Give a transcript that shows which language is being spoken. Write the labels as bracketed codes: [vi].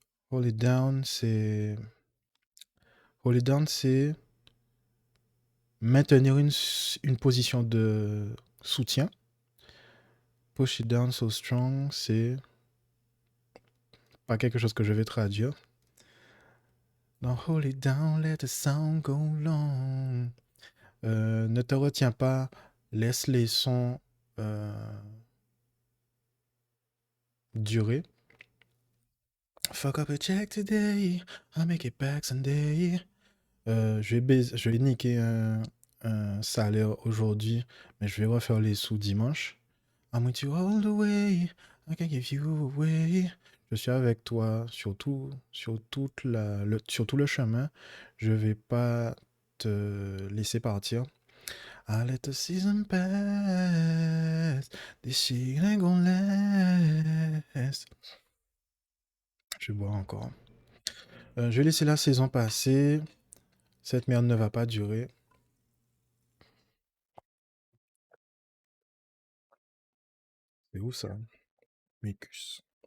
[fr] Hold it down, c'est... Hold it down, c'est maintenir une position de soutien. Push it down so strong, c'est pas quelque chose que je vais traduire. [en] Don't hold it down, let the sound go long. [fr] Ne te retiens pas, laisse les sons durer. [en] Fuck up a check today, I'll make it back Sunday. [fr] Je vais niquer un salaire aujourd'hui, mais je vais refaire les sous dimanche. [en] I'm with you all the way, I can give you away. [fr] Je suis avec toi sur tout le chemin. Je vais pas te laisser partir. [en] I let the season pass, this shit ain't gonna last. [fr] Je vais boire encore. Je vais laisser la saison passer. Cette merde ne va pas durer. C'est où ça? Mécus.